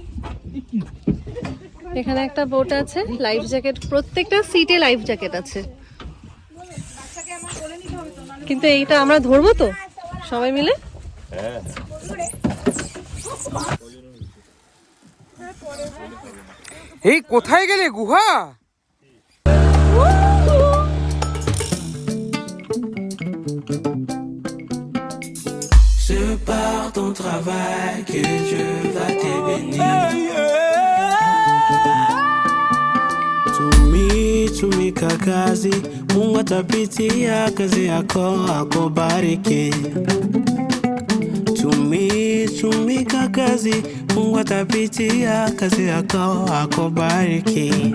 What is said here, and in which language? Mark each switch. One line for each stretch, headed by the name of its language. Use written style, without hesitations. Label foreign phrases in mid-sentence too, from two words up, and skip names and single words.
Bangla: এখানে একটা বোট আছে, লাইফ জ্যাকেট, প্রত্যেকটা সিটে লাইফ জ্যাকেট আছে। কিন্তু এইটা আমরা ধরবো তো সবাই মিলে? এই কোথায় গেলে গুহা?
French: C'est par ton travail que Dieu va te bénir.
Swahili: Tumika kazi, Mungu atapitia kazi yako akubariki. Tumika kazi, Mungu atapitia kazi yako akubariki.